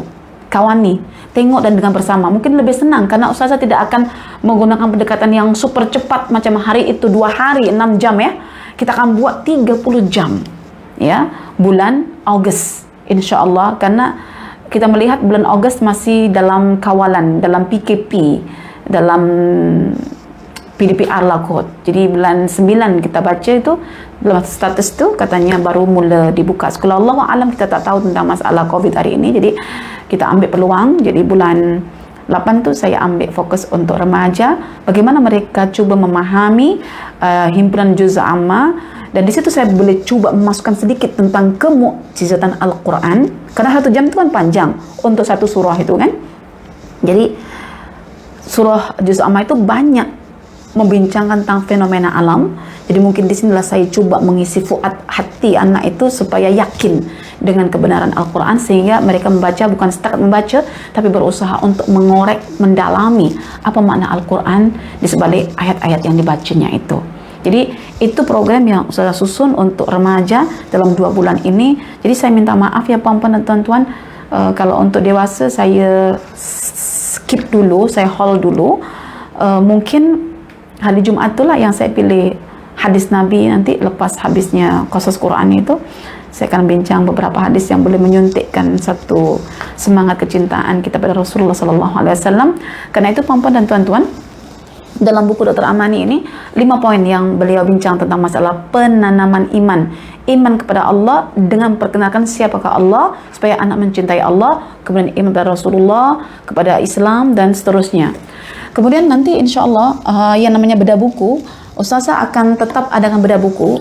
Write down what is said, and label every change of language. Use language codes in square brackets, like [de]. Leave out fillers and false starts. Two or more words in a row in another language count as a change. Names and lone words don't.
[ms] Kawani, tengok dan dengan bersama. Mungkin lebih senang karena ustazah tidak akan menggunakan pendekatan yang super cepat macam hari itu 2 hari 6 jam ya. Kita akan buat 30 jam ya, bulan Agustus insyaallah, karena kita melihat bulan Agustus masih dalam kawalan, dalam PKP, dalam PDPR lah kot. Jadi bulan 9 kita baca itu, dalam status tu katanya baru mula dibuka sekolah. [ar] الله أعلم, [ms] kita tak tahu tentang masalah COVID hari ini. Jadi kita ambil peluang. Jadi bulan 8 tu saya ambil fokus untuk remaja, bagaimana mereka cuba memahami himpunan [ar] جزء عم, [ms] dan di situ saya boleh cuba memasukkan sedikit tentang kemukjizatan Al-Quran, karena 1 jam itu kan panjang untuk satu surah itu kan. Jadi surah [ar] جزء عم [ms] itu banyak membincangkan tentang fenomena alam. Jadi mungkin di sinilah saya coba mengisi fuad hati anak itu supaya yakin dengan kebenaran Al-Quran, sehingga mereka membaca bukan setakat membaca, tapi berusaha untuk mengorek, mendalami apa makna Al-Quran di sebalik ayat-ayat yang dibacanya itu. Jadi itu program yang saya susun untuk remaja dalam 2 bulan ini. Jadi saya minta maaf ya puan-puan dan tuan-tuan, kalau untuk dewasa saya skip dulu, saya hold dulu. Mungkin hari Jumat itulah yang saya pilih hadis Nabi. Nanti lepas habisnya [ar] قصص القرآن [ms] itu, saya akan bincang beberapa hadis yang boleh menyuntikkan satu semangat kecintaan kita pada Rasulullah SAW. Karena itu puan-puan dan tuan-tuan, dalam buku Dr. Amani ini 5 poin yang beliau bincang tentang masalah penanaman iman kepada Allah dengan perkenalkan siapakah Allah, supaya anak mencintai Allah, kemudian iman kepada Rasulullah, kepada Islam, dan seterusnya. Kemudian nanti [ar] إن شاء الله [ms] yang namanya bedah buku, ustazah akan tetap adakan bedah buku.